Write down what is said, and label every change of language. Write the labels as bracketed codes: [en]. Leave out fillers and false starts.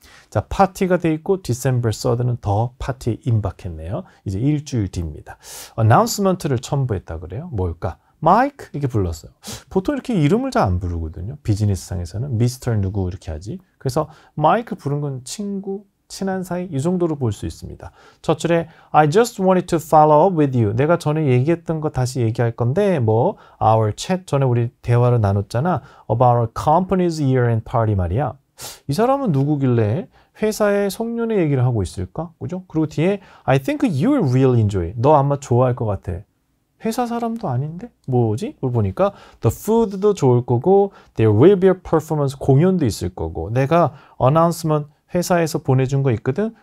[ko] 자, 파티가 돼 있고 December 3rd는 더 파티에 임박했네요. 이제 일주일 뒤입니다. announcement를 첨부했다 그래요. 뭘까? 마이크 이렇게 불렀어요. 보통 이렇게 이름을 잘 안 부르거든요. 비즈니스상에서는 미스터 누구 이렇게 하지. 그래서 마이크 부른 건 친구, 친한 사이 이 정도로 볼 수 있습니다. [en] 첫 줄에 I just wanted to follow up with you. [ko] 내가 전에 얘기했던 거 다시 얘기할 건데 뭐 [en] our chat [ko] 전에 우리 대화를 나눴잖아. [en] about our company's year-end party 말이야. [ko] 이 사람은 누구길래 회사의 송년회 얘기를 하고 있을까? 그죠? 그리고 뒤에 [en] I think you will really enjoy. [ko] 너 아마 좋아할 것 같아. 회사 사람도 아닌데? 뭐지? 그걸 보니까 the food도 좋을 거고 [en] there will be a performance [ko] 공연도 있을 거고 내가 announcement 회사에서 보내준 거 있거든?